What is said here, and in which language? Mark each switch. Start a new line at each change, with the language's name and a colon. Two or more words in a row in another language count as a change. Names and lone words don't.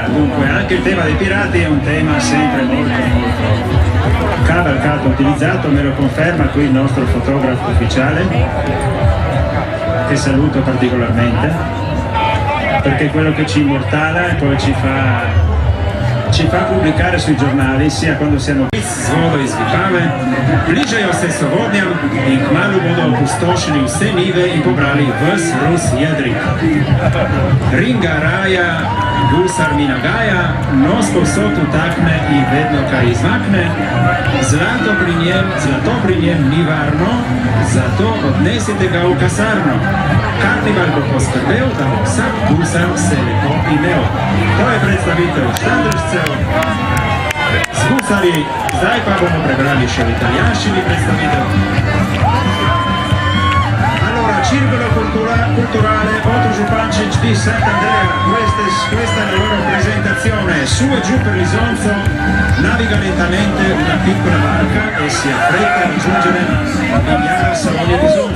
Italian: Dunque anche il tema dei pirati è un tema sempre molto cavalcato, utilizzato, me lo conferma qui il nostro fotografo ufficiale, che saluto particolarmente, perché è quello che ci immortala e poi ci fa pubblicare sui giornali, sia quando siamo
Slovenian: z vodo izvipave, bližajo se sovodnjam in kmalu bodo opustošili vse nive in pobrali ves Rus jedrik. Ringa raja, gusar mi nagaja, nos povsod utakne in vedno kaj izmakne, zlato pri njem ni varno, zato odnesite ga v kasarno. Karnival bo poskrbel, da bo vsak gusar se lepo imel. To je predstavitev štandršcev z gusarji, zdaj pa bomo prebrali še v italijanščini predstavitev.
Italian: Allora, Circolo Culturale Oton Župančić di Sant'Andrea, questa è la loro presentazione. Su e giù per l'Isonzo naviga lentamente una piccola barca e si affretta a raggiungere Vignara Salonia di Isonzo.